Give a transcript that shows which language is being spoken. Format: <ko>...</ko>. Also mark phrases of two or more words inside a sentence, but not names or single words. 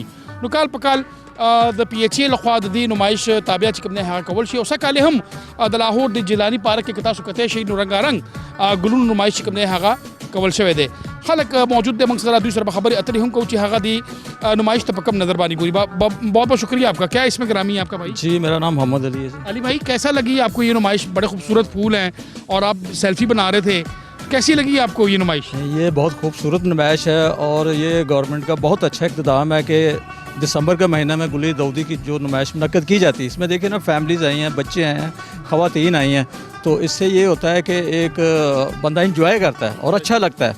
<ps>نو کال په کال د PHA لخوا د دې نمایش تابع چې کوم دی هغه کول شي او سکالې هم د لاهور د جیلانی پارک کې تاسو کتی شئ نو رنګارنګ ګلونو نمایش چې کوم دی هغه کول شوی دی. خلک موجود دی موږ سره دوی سره به خبرې اترې هم کوو چې هغه دی نمائش ته په کم نظر باندې گوری.</ps> <ur>بہت بہت شکریہ آپ کا. کیا اس میں گرامی ہے آپ کا بھائی؟ جی میرا نام محمد علی ہے. علی بھائی کیسا لگی آپ کو یہ نمائش؟ بڑے خوبصورت پھول ہیں اور آپ سیلفی بنا رہے تھے, کیسی لگی آپ کو یہ نمائش؟ یہ بہت خوبصورت نمائش ہے اور یہ گورنمنٹ کا بہت اچھا اقتدام ہے کہ دسمبر کے مہینہ میں گل داودی کی جو نمائش منعقد کی جاتی ہے اس میں دیکھیں نا فیملیز آئی ہیں, بچے آئے ہیں, خواتین آئی ہیں, تو اس سے یہ ہوتا ہے کہ ایک بندہ انجوائے کرتا ہے اور اچھا لگتا ہے.</ur>